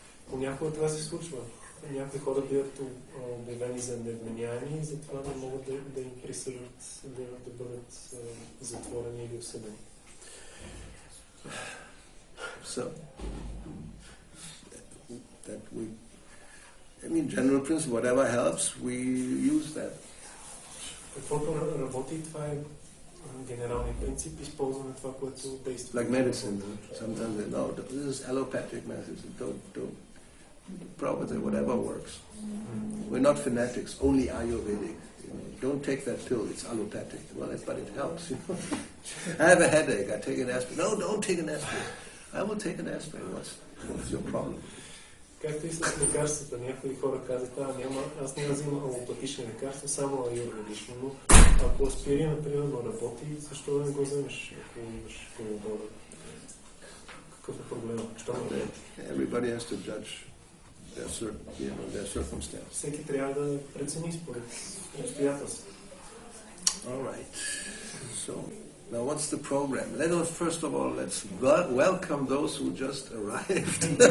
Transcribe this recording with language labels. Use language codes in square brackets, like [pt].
[bg] Понякога това се случва. Някои хора биват обявени за невменяеми и затова не могат да им присъждат да бъдат затворени или осъдени. [en] So, that general principle, whatever helps, we use that. [bg] Каквото работи, това е генералният принцип, използваме това, което действа. [en] Like medicine, sometimes they know, this is allopathic medicine, don't. Probably whatever works. We're not fanatics, only Ayurvedic. Don't take that pill, it's allopathic. Well, but it helps. I have a headache, I take an aspirin. No, don't take an aspirin. I will take an aspirin. What's your problem? [bg] Както и с лекарствата, някои хора казват, аз не взимам алопатични лекарства, само аюрведично, но ако аспирин, например, работи, защо да не го вземеш, ако имаш колобора? Какъв е проблема? [en] Everybody has to judge their circumstance. [bg] Всеки трябва да прецени според обстоятелствата. [en] All right. So, now what's the program? First of all, let's welcome those who just arrived.